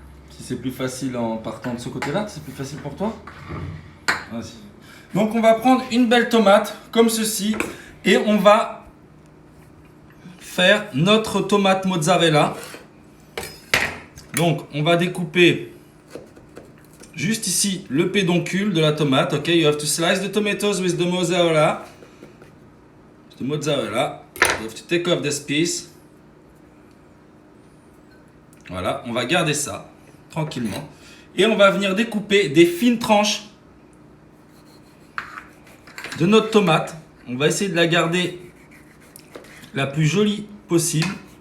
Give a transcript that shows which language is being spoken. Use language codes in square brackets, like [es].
[fr] Si c'est plus facile en partant de ce côté-là, c'est plus facile pour toi? Vas-y. Donc on va prendre une belle tomate comme ceci et on va faire notre tomate mozzarella. Donc on va découper juste ici le pédoncule de la tomate. [en] Ok, you have to slice the tomatoes with the mozzarella. The mozzarella. You have to take off this piece. [fr] Voilà, on va garder ça tranquillement. Et on va venir découper des fines tranches de notre tomate. On va essayer de la garder la plus jolie possible.